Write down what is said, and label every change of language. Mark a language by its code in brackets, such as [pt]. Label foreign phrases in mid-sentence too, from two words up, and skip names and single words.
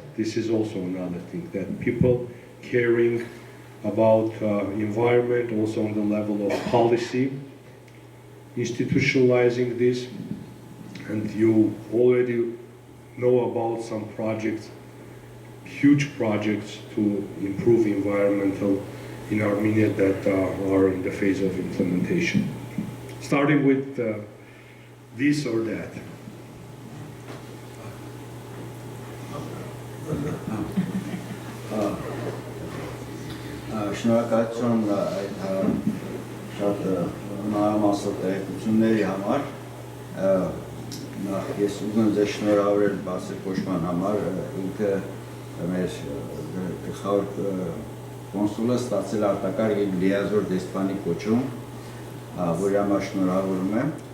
[en] This is also another thing, that people caring about environment also on the level of policy, institutionalizing this, and you already know about some projects, huge projects to improve environmental in Armenia that are in the phase of implementation. Starting with this or that. [hy] Շնորհակալություն այդ շատ մանրամասն տեղեկությունների համար։ Նախ ես ուզում եմ ձեզ շնորհավորել բացի կոչման համար, ինքը մեր գլխավոր կոնսուլը ստացել արտակարգ եւ լիազոր դեսպանի կոչում, որի համար շնորհավորում եմ։